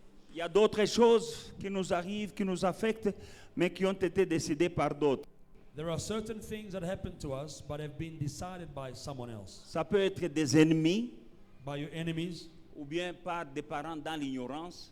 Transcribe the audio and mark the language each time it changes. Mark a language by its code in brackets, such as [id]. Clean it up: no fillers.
[fr] Il y a d'autres choses qui nous arrivent, qui nous affectent, mais qui ont été décidées par d'autres. [en] There are certain things that happen to us but have been decided by someone else. [fr] Ça peut être des ennemis, [en] By your enemies [fr] ou bien par des parents dans l'ignorance,